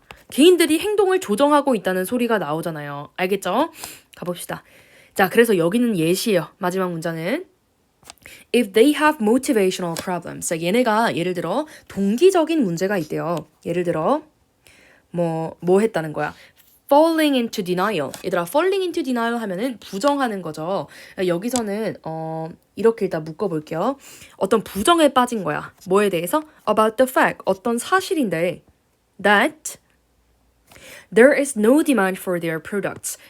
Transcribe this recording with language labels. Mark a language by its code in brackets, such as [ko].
[ko] 개인들이 행동을 조정하고 있다는 소리가 나오잖아요. 알겠죠? 가봅시다. 자, 그래서 여기는 예시예요. 마지막 문장은 [en] If they have motivational problems. [ko] 자, 얘네가 예를 들어 동기적인 문제가 있대요. 예를 들어 뭐 했다는 거야. [en] falling into denial. [ko] 얘들아 [en] falling into denial [ko] 하면은 부정하는 거죠. 여기서는 이렇게 일단 묶어볼게요. 어떤 부정에 빠진 거야. 뭐에 대해서? [en] About the fact. [ko] 어떤 사실인데 [en] that there is no demand for their products.